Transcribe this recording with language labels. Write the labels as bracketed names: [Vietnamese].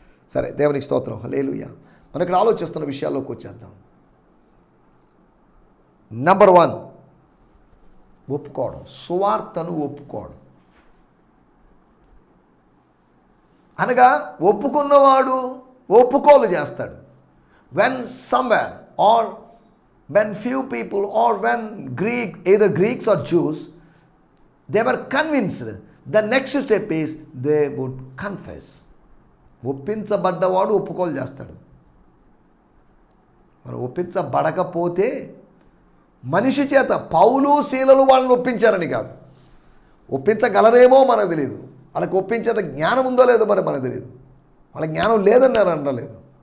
[Telugu] సరే, దేవునికి స్తోత్రం, హల్లెలూయా. మనం ఇక్కడ ఆలోచిస్తున్న విషయాల్లోకి వచ్చేద్దాం. నెంబర్ 1, ఒప్పుకోవడం, సువార్తను ఒప్పుకోవడం. అనగా ఒప్పుకున్నవాడు ఒప్పుకోలు చేస్తాడు. [English] When somewhere or when few people or when either Greeks or Jews, they were convinced, the next step is they would confess. [Telugu] ఒప్పించబడ్డవాడు ఒప్పుకోలు చేస్తాడు. మరి ఒప్పించబడకపోతే మనిషి చేత, పౌలు శీలలు వాళ్ళని ఒప్పించారని కాదు, ఒప్పించగలరేమో మనకు తెలియదు. వాళ్ళకి ఒప్పించేంత జ్ఞానం ఉందో లేదో మరి మనకు తెలియదు. వాళ్ళ జ్ఞానం లేదని నేను అనలేదు.